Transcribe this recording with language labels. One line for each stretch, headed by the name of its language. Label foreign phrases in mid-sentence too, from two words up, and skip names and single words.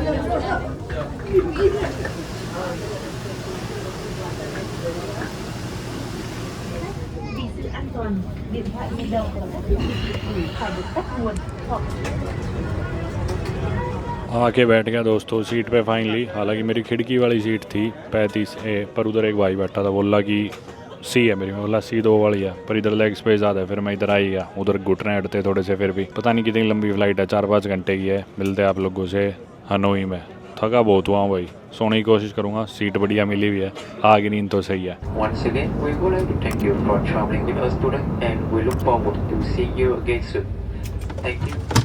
Vietnamese: Vì sự an toàn, điện thoại di động và các thiết bị điện tử phải được tắt nguồn hoặc
Hindi: आके बैठ गया दोस्तों सीट पे फाइनली। हालांकि मेरी खिड़की वाली सीट थी 35A, पर उधर एक भाई बैठा था, बोला कि सी है मेरी। मैं बोला सी 2 वाली है, पर इधर
English: leg space
Hindi: ज़्यादा है। फिर मैं इधर आ ही गया। उधर घुटने अड़ते थोड़े से। फिर भी पता नहीं कितनी लंबी फ्लाइट है, 4-5 घंटे की है। मिलते हैं आप लोगों से हनोई में। थका बहुत हुआ हूँ भाई, सोने की कोशिश करूँगा। सीट बढ़िया मिली हुई है, आगे नींद तो सही है।
English: Once again, we would like to thank you for traveling with us today, and we look forward to seeing you again soon. Thank you.